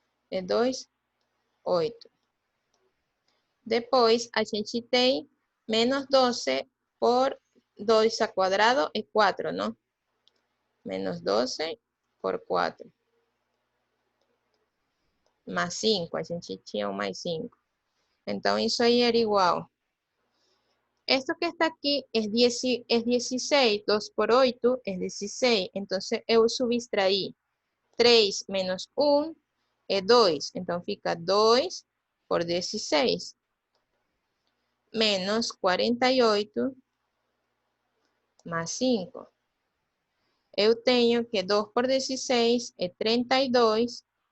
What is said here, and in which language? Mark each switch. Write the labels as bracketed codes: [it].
[pt] É 2, 8. Depois a gente tem menos 12 por 2 ao quadrado é 4, não? Menos 12 por 4. Mais 5, a gente tinha um mais 5. Então isso aí era igual. [es] Esto que está aquí es 16, 2 por 8 es 16. [pt] Entonces, eu subtraí 3 menos 1 é 2. Então, fica 2 por 16. Menos 48 mais 5. Eu tenho que 2 por 16 é 32.